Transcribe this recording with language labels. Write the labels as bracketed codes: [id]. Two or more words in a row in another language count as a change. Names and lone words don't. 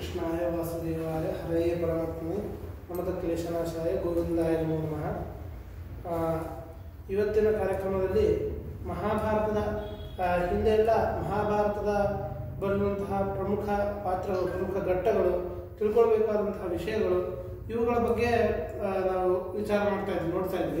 [sa] कृष्णाय वासुदेवाय हरये परमात्मने नमः क्लेशनाशाय ಗೋವಿಂದಾಯ ನಮೋ ನಮಃ. [kn] ಇವತ್ತಿನ ಕಾರ್ಯಕ್ರಮದಲ್ಲಿ ಮಹಾಭಾರತದ ಹಿಂದೆ ಎಲ್ಲ ಮಹಾಭಾರತದ ಬರುವಂತಹ ಪ್ರಮುಖ ಪಾತ್ರಗಳು, ಪ್ರಮುಖ ಘಟ್ಟಗಳು, ತಿಳ್ಕೊಳ್ಬೇಕಾದಂತಹ ವಿಷಯಗಳು, ಇವುಗಳ ಬಗ್ಗೆ ನಾವು ವಿಚಾರ ನೋಡ್ತಾ ಇದ್ವಿ.